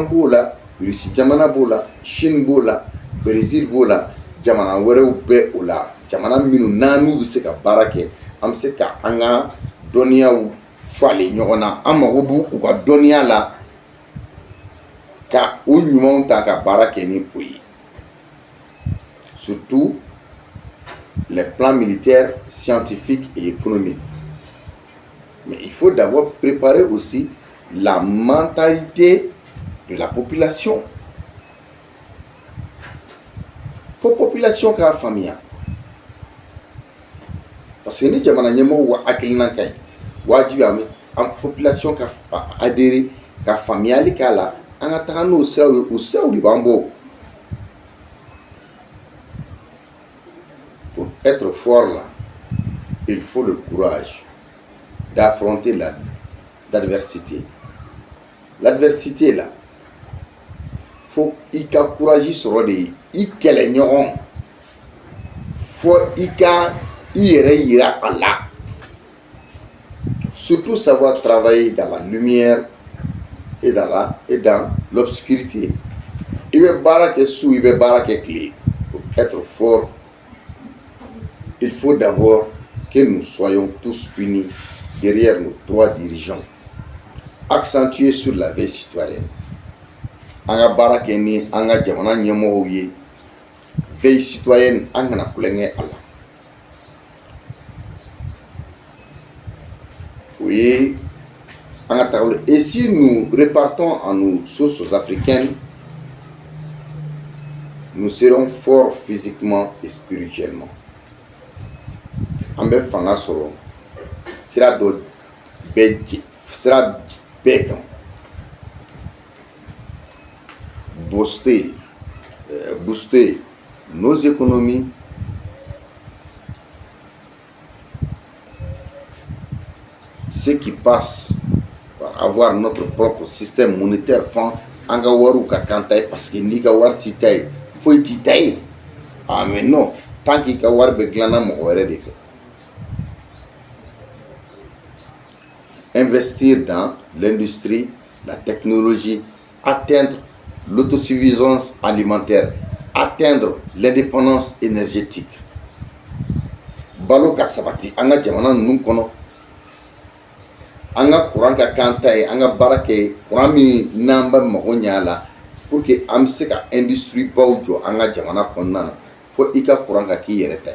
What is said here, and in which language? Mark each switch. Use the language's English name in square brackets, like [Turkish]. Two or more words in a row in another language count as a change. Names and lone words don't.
[Bambara] b'o la Russie jamana b'o la Chine b'o la Brésil b'o la jamana wɛrɛw bɛ o la jamana minnu n'an n'u bɛ se ka baara kɛ an bɛ se ka an ka dɔnniyaw falen ɲɔgɔn na an mago b'u u ka dɔnniya la ka o ɲumanw ta ka baara kɛ ni o ye [French] surtout les plans militaires, scientifiques et économiques. Mais il faut d'abord préparer aussi la mentalité de la population. Il faut population qui a famille. [Bambara] Parce que ni jamana ɲɛmɔgɔw wa hakilina ka ɲi wajibi an population ka adhérer ka faamuyali k'a la an ka taga n'o siraw ye o siraw de b'an bɔ. [French] Pour être fort là, il faut le courage d'affronter l'adversité. l'adversité là, [Bambara] faut i ka courage sɔrɔ de i kɛlɛ ɲɔgɔn, faut i ka i yɛrɛ yira a la, [French] surtout savoir travailler dans la lumière et dans l'obscurité. [Bambara] I bɛ baara kɛ su, i bɛ baara kɛ tile. [French] Pour être fort, il faut d'abord que nous soyons tous unis derrière nos 3 dirigeants, accentués sur la veille citoyenne. [Bambara] An ka baara kɛ ni an ka jamana ɲɛmɔgɔw ye, [French] veille citoyenne [Bambara] an kana kulonkɛ a la. O ye an ka taabolo. [French] Et si nous repartons en nos sources africaines, nous serons forts physiquement et spirituellement. [Bambara] An bɛ fanga sɔrɔ sira dɔ bɛɛ kan. [French] Booster nos économies, ce qui passe par avoir notre propre système monétaire [Bambara] fan an ka wariw ka kan ta ye, [French] parce que [Bambara] n'i ka wari t'i ta ye foyi t'i ta ye. [French] Ah mais non, tant qu'il [Bambara] ka wari bɛ dilanna mɔgɔ wɛrɛ de fɛ. [French] Investir dans l'industrie, la technologie, atteindre l'autosuffisance alimentaire, atteindre l'indépendance énergétique. [Bambara] Balo ka sabati an ka jamana ninnu kɔnɔ, an ka courant ka kan ta ye, an ka baara kɛ courant min n'an bɛ mago ɲɛ a la, [French] pour que [Bambara] an bɛ se ka industrie baw jɔ an ka jamana kɔnɔna na, fo i ka courant ka k'i yɛrɛ ta ye.